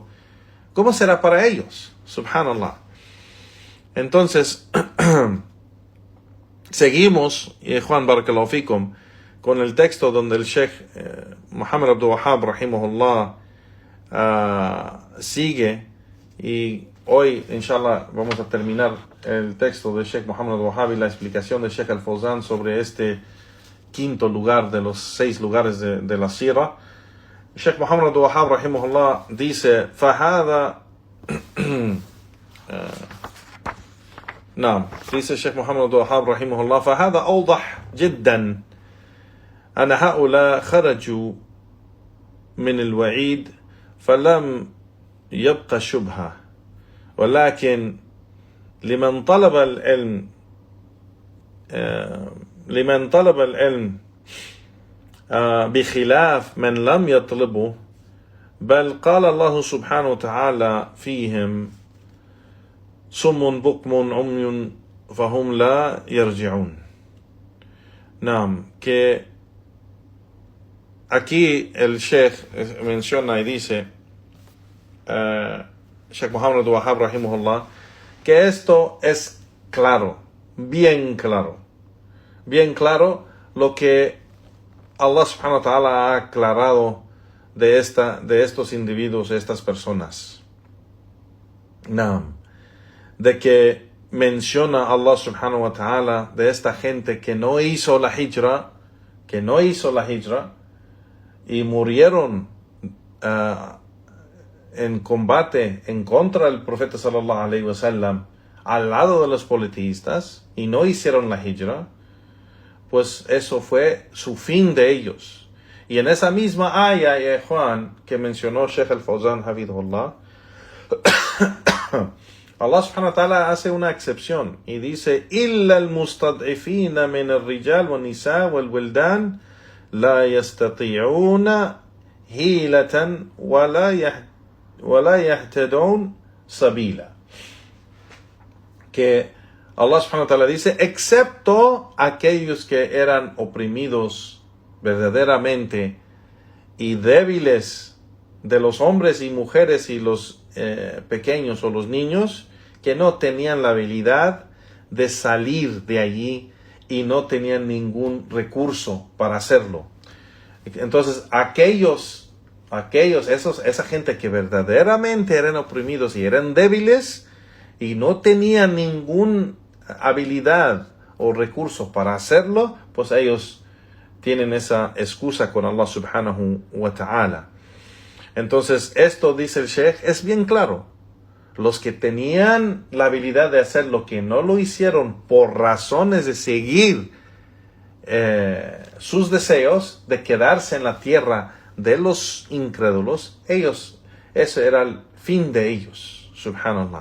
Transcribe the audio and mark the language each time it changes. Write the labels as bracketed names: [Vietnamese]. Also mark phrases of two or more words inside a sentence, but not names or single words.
[Spanish] ¿Cómo será para ellos? Subhanallah. Entonces, seguimos, Juan [Arabic] بارك الله فيكم, [Spanish] con el texto donde el Sheikh Muhammad Abdul Wahhab, rahimahullah, sigue, y hoy, inshallah, vamos a terminar el texto del Sheikh Muhammad Abdul Wahhab y la explicación del Sheikh al-Fawzan sobre este quinto lugar de los 6 lugares de la Sira. Sheikh Muhammad Abdul Wahhab, rahimahullah, dice, فهذا dice Sheikh Muhammad Abdul Wahhab, rahimahullah, [Arabic] فهذا أوضح جدا أن هؤلاء خرجوا من الوعيد فلم يبقى شبهة، ولكن لمن طلب العلم بخلاف من لم يطلبه، بل قال الله سبحانه وتعالى فيهم صم بكم عمي فهم لا يرجعون. [Spanish] Que aquí el Sheikh menciona y dice, Sheikh Muhammad Abdul Wahhab, rahimahullah, que esto es claro, bien claro lo que Allah [Arabic] سبحانه وتعالى [Spanish] ha aclarado de estos individuos, de estas personas. De que menciona Allah [Arabic] سبحانه وتعالى [Spanish] de esta gente que no hizo la hijra y murieron en combate en contra del profeta [Arabic] صلى الله عليه وسلم [Spanish] al lado de los politeístas y no hicieron la hijra. Pues eso fue su fin de ellos. Y en esa misma aya, Juan, que mencionó Sheikh al-Fawzan, hafidhullah, Allah [Arabic] سبحانه وتعالى [Spanish] hace una excepción y dice, [Arabic] إِلَّا الْمُسْتَضْعِفِينَ مِنَ الرِّجَالِ وَالنِّسَاءِ وَالْوِلْدَانِ لَا يَسْتَطِيعُونَ حِيلَةً وَلَا يَهْتَدُونَ سَبِيلًا. [Spanish] Que Allah [Arabic] سبحانه وتعالى [Spanish] dice, excepto aquellos que eran oprimidos verdaderamente y débiles de los hombres y mujeres y los pequeños o los niños, que no tenían la habilidad de salir de allí y no tenían ningún recurso para hacerlo. Entonces, aquellos esa gente que verdaderamente eran oprimidos y eran débiles y no tenían ninguna habilidad o recurso para hacerlo, pues ellos tienen esa excusa con Allah [Arabic] سبحانه وتعالى. [Spanish] Entonces, esto, dice el Sheikh, es bien claro. Los que tenían la habilidad de hacerlo, que no lo hicieron por razones de seguir sus deseos, de quedarse en la tierra de los incrédulos, ese era el fin de ellos, subhanallah.